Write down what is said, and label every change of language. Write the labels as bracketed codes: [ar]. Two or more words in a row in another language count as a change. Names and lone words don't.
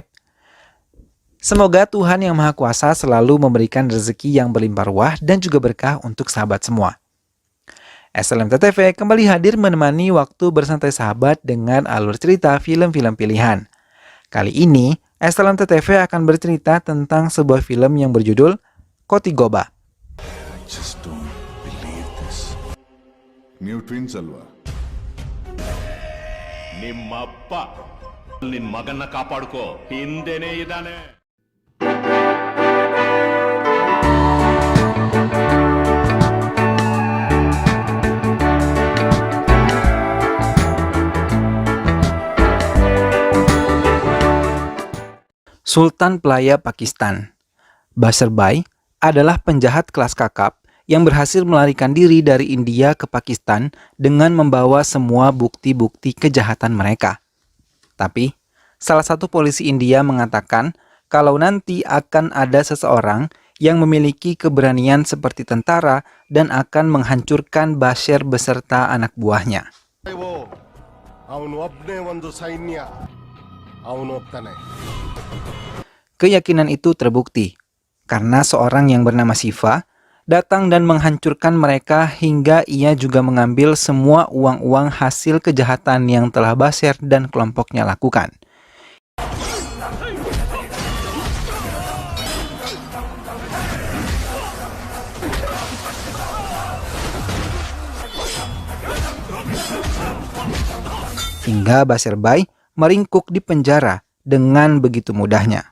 [id] Semoga Tuhan Yang Maha Kuasa selalu memberikan rezeki yang berlimpah ruah dan juga berkah untuk sahabat semua. SLMT TV kembali hadir menemani waktu bersantai sahabat dengan alur cerita film-film pilihan. Kali ini, SLMT TV akan bercerita tentang sebuah film yang berjudul Kotigoba. [en] I just don't believe this. New twins alva. [kn] ನಿಮ್ಮಪ್ಪ ನಿನ್ ಮಗನ್ನ ಕಾಪಾಡ್ಕೋ ಹಿಂದೆನೇ ಇದ್ದಾನೆ. Sultan Pelaya Pakistan. [id] Basirbai adalah penjahat kelas kakap yang berhasil melarikan diri dari India ke Pakistan dengan membawa semua bukti-bukti kejahatan mereka. Tapi, salah satu polisi India mengatakan kalau nanti akan ada seseorang yang memiliki keberanian seperti tentara dan akan menghancurkan Bashir beserta anak buahnya. [kn] ಅವನು ಒಬ್ಬನೇ ಒಂದು ಸೈನ್ಯ ಅವನು ಒಪ್ತಾನೆ. [id] Keyakinan itu terbukti karena seorang yang bernama Siva datang dan menghancurkan mereka hingga ia juga mengambil semua uang-uang hasil kejahatan yang telah Bashir dan kelompoknya lakukan. Hingga Basirbai meringkuk di penjara dengan begitu mudahnya.